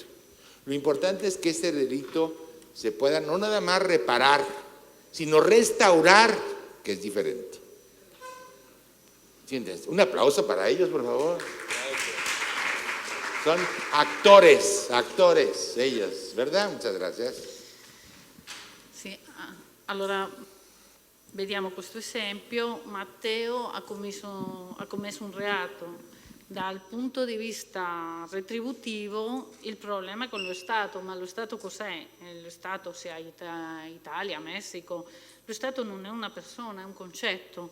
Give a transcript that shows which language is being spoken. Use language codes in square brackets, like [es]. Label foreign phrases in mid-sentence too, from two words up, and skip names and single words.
[es] Lo importante es que ese delito se pueda no nada más reparar, sino restaurar, que es diferente. ¿Entiendes? Un aplauso para ellos, por favor. Son actores, ellos, ¿verdad? Muchas gracias. [it] Sì, allora vediamo questo esempio. Matteo ha commesso un reato. Dal punto di vista retributivo il problema è con lo Stato, ma lo Stato cos'è? Lo Stato sia Italia, Messico, lo Stato non è una persona, è un concetto.